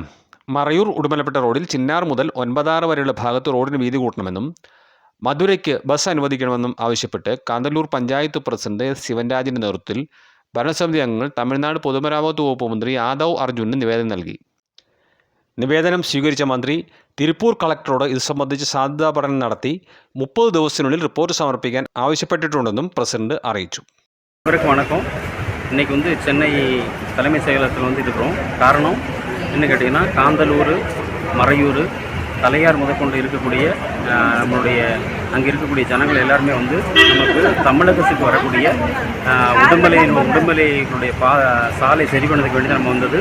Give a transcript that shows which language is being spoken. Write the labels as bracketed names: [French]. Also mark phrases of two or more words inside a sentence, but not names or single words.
[Malayalam] മറയൂർ ഉടുമലപ്പെട്ട റോഡിൽ ചിന്നാർ മുതൽ 9-6 വരെയുള്ള ഭാഗത്ത് റോഡിന് വീതി കൂട്ടണമെന്നും മധുരയ്ക്ക് ബസ് അനുവദിക്കണമെന്നും ആവശ്യപ്പെട്ട് കാന്തല്ലൂർ പഞ്ചായത്ത് പ്രസിഡന്റ് ശിവൻരാജിൻ്റെ നേതൃത്വത്തിൽ ഭരണസമിതി അംഗങ്ങൾ തമിഴ്നാട് പൊതുമരാമത്ത് വകുപ്പ് മന്ത്രി ആദവ് അർജുനന് നിവേദനം നൽകി. നിവേദനം സ്വീകരിച്ച മന്ത്രി തിരുപ്പൂർ കളക്ടറോട് ഇത് സംബന്ധിച്ച് സാധ്യതാ പഠനം നടത്തി 30 ദിവസത്തിനുള്ളിൽ റിപ്പോർട്ട് സമർപ്പിക്കാൻ ആവശ്യപ്പെട്ടിട്ടുണ്ടെന്നും പ്രസിഡന്റ് അറിയിച്ചു. [Tamil] வணக்கம். இன்றைக்கி சென்னை தலைமை செயலகத்தில் இருக்கிறோம். காரணம் என்ன கேட்டிங்கன்னா, காந்தலூர், மறையூர், தலையார் முதற்கொண்டு இருக்கக்கூடிய நம்மளுடைய அங்கே இருக்கக்கூடிய ஜனங்கள் எல்லாருமே நமக்கு தமிழகத்துக்கு வரக்கூடிய உடுமலையினுடைய சாலை சரி பண்ணதுக்கு வேண்டி நம்ம வந்தது.